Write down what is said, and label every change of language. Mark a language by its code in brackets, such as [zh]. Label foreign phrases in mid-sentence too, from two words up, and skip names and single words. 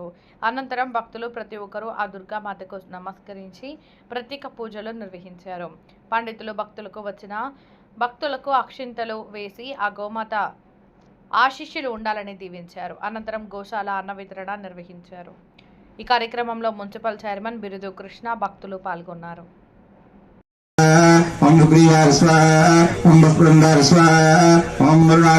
[te] అనంతరం భక్తులు ప్రతి ఒక్కరూ ఆ దుర్గామాతకు నమస్కరించి ప్రత్యేక పూజలు నిర్వహించారు. పండితులు భక్తులకు అక్షింతలు వేసి ఆ గోమాత ఆశీస్సులు ఉండాలని దీవించారు. అనంతరం గోశాల అన్న వితరణ నిర్వహించారు. ఈ కార్యక్రమంలో మున్సిపల్ చైర్మన్ బిరుదు కృష్ణ భక్తులు పాల్గొన్నారు. [sa] ओम सुग्रीवाय स्वाहा, ओम बृंदाय स्वाहा, ओम वरुणाय